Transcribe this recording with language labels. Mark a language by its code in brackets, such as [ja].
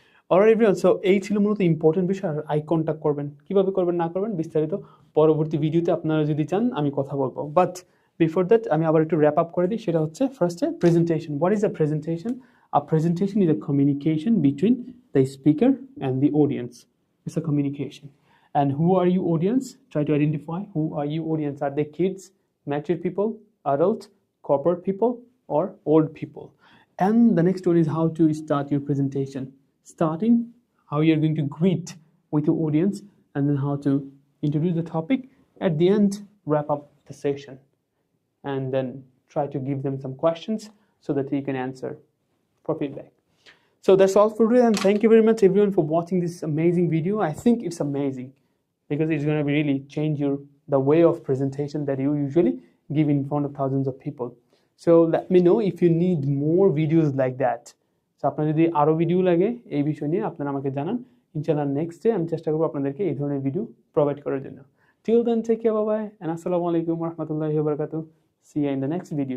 [en] alright everyone, [bn] so এই ছিল মূলত ইম্পর্টেন্ট বিষয়। আর আই কন্ট্যাক্ট করবেন, কীভাবে করবেন না করবেন বিস্তারিত পরবর্তী ভিডিওতে আপনারা যদি চান আমি কথা বলবো। বাট বিফোর দ্যাট আমি আবার একটু র্যাপ আপ করে দিই, সেটা হচ্ছে ফার্স্টে presentation. [en] What is a presentation? A presentation is a communication between the speaker and the audience. It's a communication. And who are you audience? Try to identify who are you audience. Are they kids, mature people, adults, corporate people, or old people? And the next one is how to start your presentation. Starting, how you're going to greet with your audience, and then how to introduce the topic. At the end, wrap up the session. And then try to give them some questions so that you can answer for feedback. So that's all for today, and thank you very much everyone for watching this amazing video. I think it's amazing because it's going to really change the way of presentation that you usually give in front of thousands of people. So let me know if you need more videos like that. [bn] So আপনার যদি আরো video লাগে এই বিষয় নিয়ে আপনারা আমাকে জানান, ইনশাআল্লাহ নেক্সট ডে আমি চেষ্টা করব আপনাদেরকে এই ধরনের ভিডিও প্রোভাইড করার জন্য। [en] Till then, take care, bye bye, and assalamu alaikum wa rahmatullahi wa barakatuh. See you in the next video.